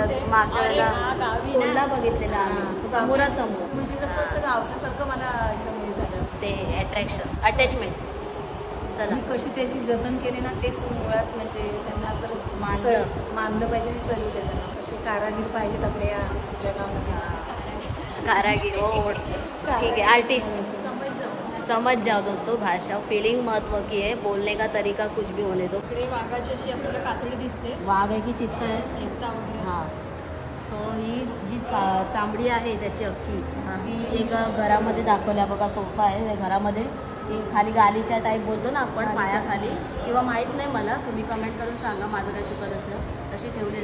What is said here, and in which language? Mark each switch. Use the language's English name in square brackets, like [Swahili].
[Marathi] मागच्या वेळेला कोल्हा बघितलेला आम्ही समोरासमोर. म्हणजे कसं असं गावच्यासारखं मला एकदम हे झालं ते अट्रॅक्शन अटॅचमेंट. चला आणि कशी त्यांची जतन केली ना, तेच मुळात म्हणजे त्यांना तर मानलं पाहिजे आणि सल्यूट आहे त्यांना. कसे कारागीर पाहिजेत आपल्या या जगामध्ये. [Hindi] कारागीर हो ठीक है आर्टिस्ट. समझ जाओ दोस्तों, भाषा फीलिंग महत्व की है. बोलने का तरीका कुछ भी होने दो. [Marathi] इकडे वाघाची अशी आपल्याला कातडी दिसते. वाघ आहे की चित्ता आहे. चित्ता वगैरे. हां सो ही जी चांबडी आहे त्याची अख्खी ती एक घरामध्ये दाखवल्या बघा. सोफा आहे त्या घरामध्ये. ती खाली गालीच्या टाईप बोलतो ना आपण, पायाखाली किंवा माहीत नाही मला, तुम्ही कमेंट करून सांगा माझं काय चुकत असलं. तशी ठेवली.